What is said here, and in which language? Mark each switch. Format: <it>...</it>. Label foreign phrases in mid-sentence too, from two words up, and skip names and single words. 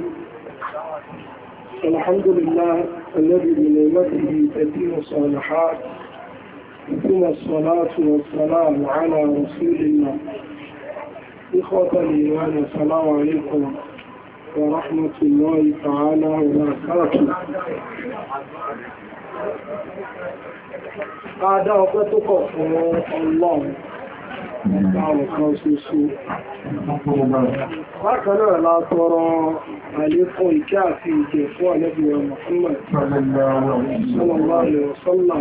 <ar>الحمد لله الذي بنعمته تتم الصالحات، ثم الصلاة والسلام على رسول الله. إخوة الإيمان، السلام عليكم ورحمة الله تعالى وبركاته.</ar> <yo>Adá ọpẹ́ tó kọ̀ fún Ọlọ́run láwọn kan ṣoṣo. Bákan náà la tọrọ àlékún ìkẹ́ àti ìjẹ fún Ànábì wa Muhammad</yo> <ar>صلى الله عليه وسلم.</ar>